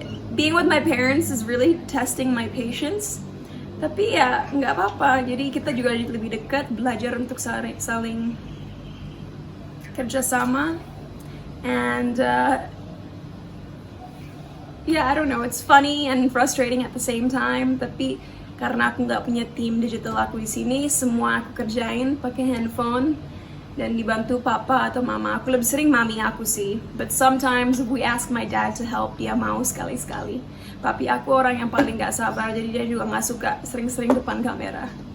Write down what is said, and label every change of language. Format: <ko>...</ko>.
<en>Being with my parents is really testing my patience.</en> <id>Tapi ya nggak apa-apa. Jadi kita juga lebih dekat, belajar untuk saling kerjasama. And</id> <en>yeah, I don't know, it's funny and frustrating at the same time.</en> <id>Tapi karena aku nggak punya tim digital aku di sini, semua aku kerjain pakai handphone dan dibantu papa atau mama. Aku lebih sering mami aku sih.</id> <en>But sometimes if we ask my dad to help,</en> <id>dia mau sekali-sekali. Papi aku orang yang paling nggak sabar, jadi dia juga nggak suka sering-sering depan kamera.</id>